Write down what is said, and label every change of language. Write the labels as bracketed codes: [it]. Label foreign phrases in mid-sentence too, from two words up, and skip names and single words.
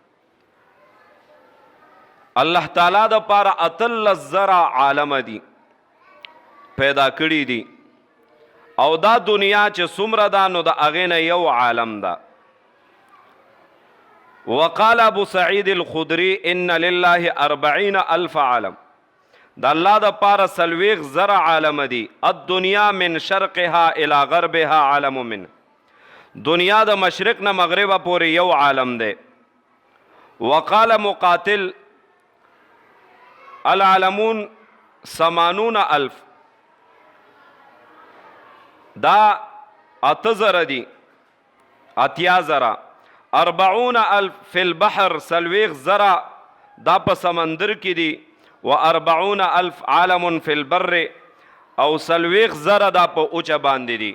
[ps] الله تعالی د پاره اتل زرع عالم دي پیدا کړي دي، او دا دنیا چې څومره ده نو د هغې نه یو عالم ده. [ar] وقال ابو سعید الخدری ان لله 40,000 عالم. [ps] د الله د پاره 40 زره عالم دي. [ar] الدنیا من شرقها الى غربها عالم من، [ps] دنیا د مشرق نه مغربه پورې یو عالم دی. [ar] وقال مقاتل العالمون 80,000، [ps] دا 8 زره دي، 8 زره. 40,000 [ar] فی البحر، [ps] 40 زره دا په سمندر کې دي. [ar] و 40,000 عالم فی البر، [ps] او 40 زره دا په اوچه باندې دي.